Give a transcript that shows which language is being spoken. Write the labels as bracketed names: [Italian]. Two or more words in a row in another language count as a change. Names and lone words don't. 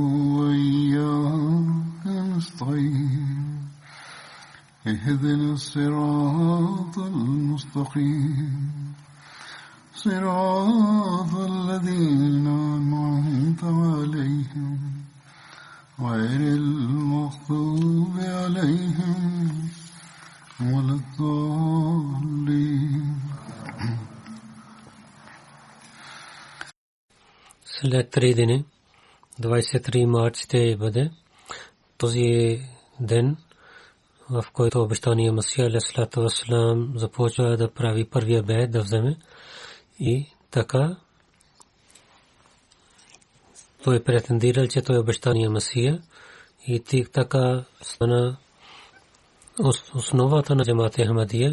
[Arabic] وإياك نستعين اهدنا الصراط المستقيم صراط الذين أنعمت عليهم غير المغضوب عليهم ولا الضالين. [Bulgarian] След 3 дни, 23 март ще бъде този ден, в който обещания Масия [Arabic] عليه الصلاة والسلام [Bulgarian] започва да прави първия бейт да вземе и така той претендирал, че той е обещания Масия и така стана основата на джамат Ахмадия.